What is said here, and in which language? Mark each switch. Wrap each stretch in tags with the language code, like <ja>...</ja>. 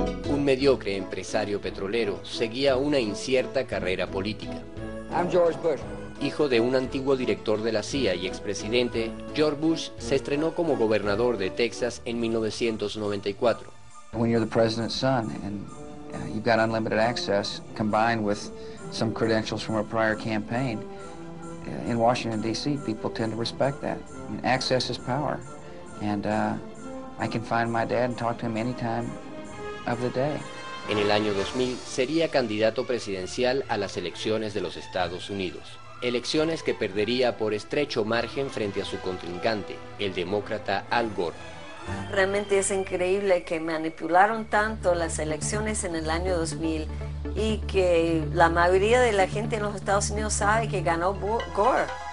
<es>Un mediocre empresario petrolero seguía una incierta carrera política.</es> <en>I'm George Bush.</en> <es>Hijo de un antiguo director de la CIA y expresidente, George Bush se estrenó como gobernador de Texas en 1994.</es> <en>When you're the president's son and you've got unlimited access combined with some credentials from a prior campaign, in Washington, D.C., people tend to respect that. I mean, access is power. And I can find my dad and talk to him any time of the day.</en> <es>En el año 2000 sería candidato presidencial a las elecciones de los Estados Unidos. Elecciones que perdería por estrecho margen frente a su contrincante, el demócrata Al Gore. Realmente es increíble que manipularon tanto las elecciones en el año 2000 y que la mayoría de la gente en los Estados Unidos sabe que ganó Gore.</es>